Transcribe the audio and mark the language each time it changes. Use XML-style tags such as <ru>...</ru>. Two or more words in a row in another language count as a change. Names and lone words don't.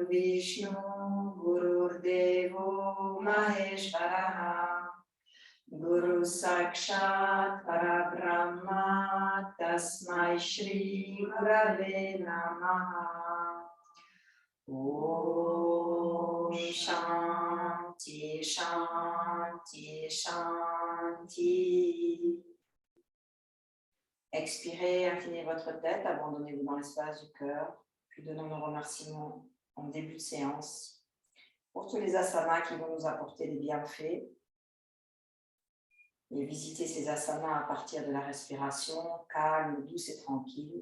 <sa>Vishnu Gurur Devo Maheshwaraha Guru Sakshat Parabrahma Tasmai Shri Gurave Namaha Om Shanti Shanti Shanti.</sa> <fr>Expirez, inclinez votre tête, abandonnez-vous dans l'espace du cœur, puis donnons nos remerciements en début de séance pour tous les asanas qui vont nous apporter des bienfaits. Et visiter ces asanas à partir de la respiration calme, douce et tranquille.</fr>